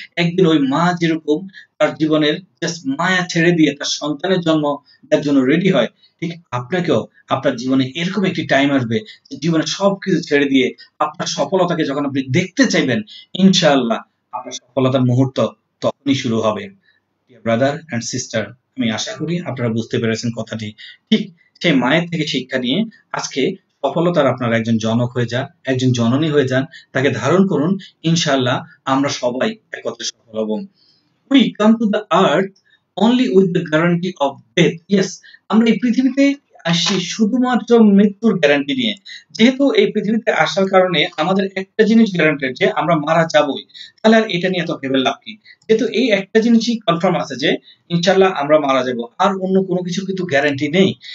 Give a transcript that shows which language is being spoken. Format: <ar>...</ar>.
<bn>একদিন ওই মা যেরকম তার জীবনের জাস্ট মায়া ছেড়ে দিয়ে তার সন্তানের জন্ম দেওয়ার জন্য রেডি হয়, ঠিক আপনাকেও আপনার জীবনে এরকম একটি টাইম আসবে যে জীবনে সবকিছু ছেড়ে দিয়ে আপনার সফলতাকে যখন আপনি দেখতে চাইবেন, ইনশাআল্লাহ আপনার সফলতার মুহূর্ত তখনই শুরু হবে। ব্রাদার এন্ড সিস্টার, আমি আশা করি আপনারা বুঝতে পেরেছেন কথাটি। ঠিক সেই মায়ের থেকে শিক্ষা নিয়ে আজকে সফলতার আপনারা একজন জনক হয়ে যান, একজন জননী হয়ে যান, তাকে ধারণ করুন, ইনশাআল্লাহ আমরা সবাই একত্রে সফল হব।</bn> <en>We come to the earth only with the guarantee of death.</en> <bn>Yes, আমরা এই পৃথিবীতে আসি শুধুমাত্র মৃত্যুর গ্যারান্টি নিয়ে। যেহেতু এই পৃথিবীতে আসার কারণে আমাদের একটা জিনিস গ্যারান্টেড যে আমরা মারা যাবই, তাহলে আর এটা নিয়ে এত ভেবে লাভ কি? যেহেতু এই একটা জিনিসই কনফার্ম আছে যে ইনশাআল্লাহ আমরা মারা যাব, আর অন্য কোনো কিছু কিন্তু গ্যারান্টি নেই।</bn>